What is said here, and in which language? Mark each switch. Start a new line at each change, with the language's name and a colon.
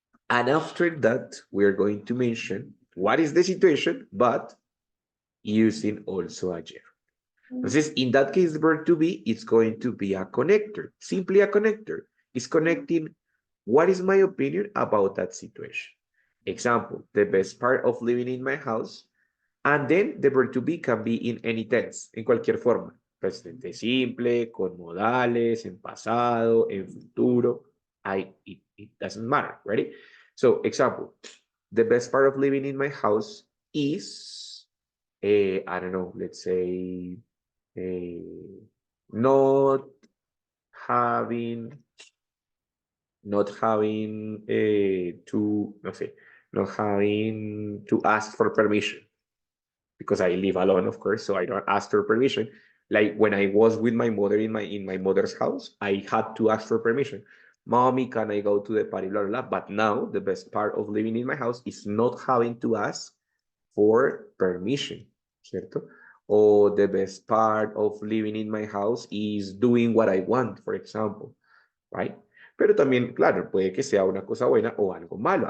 English: And after that, we're going to mention what is the situation, but using also a gerund. Entonces, in that case, the verb to be, it's going to be a connector, simply a connector. It's connecting what is my opinion about that situation. Example, the best part of living in my house. And then the verb to be can be in any tense,
Spanish: en cualquier forma. Presente simple, con modales, en pasado, en futuro.
English: It doesn't matter, ready? So, example, the best part of living in my house is, I don't know, let's say, not having not having to
Spanish: no sé,
English: not having to ask for permission because I live alone, of course, so I don't ask for permission. Like when I was with my mother in my mother's house, I had to ask for permission. Mommy, can I go to the party? Blah, blah, blah. But now the best part of living in my house is not having to ask for permission,
Spanish: ¿cierto?
English: Or the best part of living in my house is doing what I want, for example, right?
Spanish: Pero también, claro, puede que sea una cosa buena o algo malo.